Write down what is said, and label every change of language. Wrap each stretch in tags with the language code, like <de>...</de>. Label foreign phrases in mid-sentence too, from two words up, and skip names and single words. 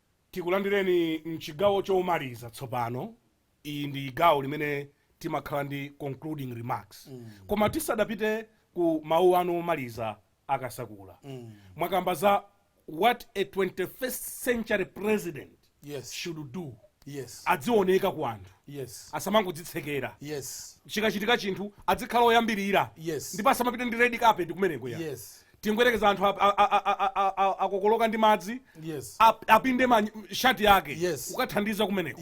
<ny>tikulandireni mchigawo chomaliza tsopano. Iyi ndi gawo limene timakhala ndi</ny> <en>concluding remarks.</en> <ny>Koma tisadapite ku mawu anu omaliza akasakula. Mwakamba za</ny> <en>what a 21st century president should do.</en> <ny>Adzioneka ku anthu. Asamangodzitsekera. Chikachitika chinthu adzikhala oyambirira. Ndipo asamapita ndi</ny> <en>red carpet</en> <ny>kumeneko ya. Tingwerekeza anthu akokoloka ndi madzi. Apinde shati yake. Ukathandiza kumeneko.</ny>